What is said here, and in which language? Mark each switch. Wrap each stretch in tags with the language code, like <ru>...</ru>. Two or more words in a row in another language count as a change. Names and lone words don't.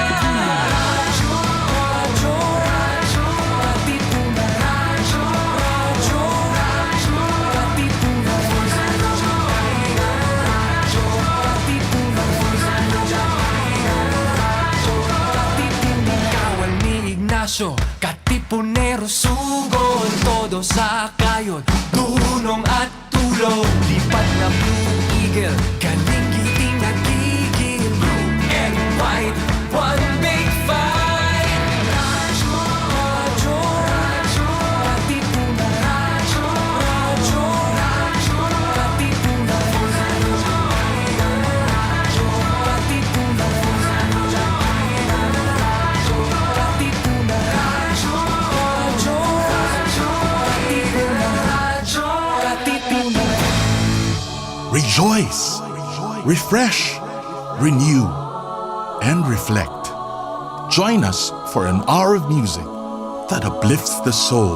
<tl>Radyo, radyo, radyo, Katipunan, radyo, radyo, radyo, Katipunan, radyo, Katipunan, radyo, Katipunan. Kawal ni Ignacio, Katipunero sugod, todo sa kayon, tulong at tulong. Lipat na Blue Eagle, kaning giting nagigil.</tl> <en>Blue and white, one big fight.</en> <tl>Radyo, radyo, radyo, Katipunan, radyo, radyo, radyo, Katipunan, radyo, Katipunan, radyo, Katipunan, radyo,</tl> <en>Rejoice, refresh, renew, and reflect. Join us for an hour of music that uplifts the soul.</en>